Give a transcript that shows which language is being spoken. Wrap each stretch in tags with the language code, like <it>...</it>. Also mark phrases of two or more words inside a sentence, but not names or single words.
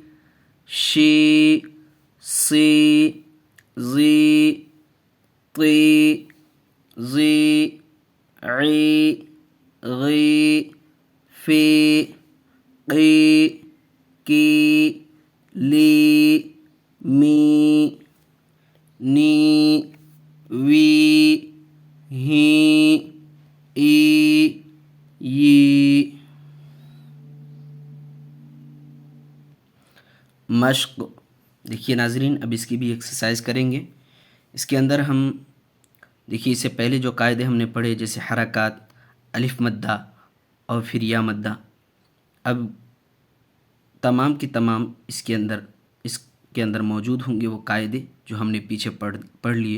<ur>شی. سی. زی. طی. زی. عی. غی. فی. قی. کی. لی. می. نی. وی. ہی. ای. ی. دیکھیے ناظرین، اب اس کی بھی ایکسرسائز کریں گے۔ اس کے اندر ہم دیکھیے اس سے پہلے جو قاعدے ہم نے پڑھے، جیسے حرکات، الف مدہ اور پھر یا مدہ، اب تمام کی تمام اس کے اندر موجود ہوں گے وہ قاعدے جو ہم نے پیچھے پڑھ لیے۔</ur>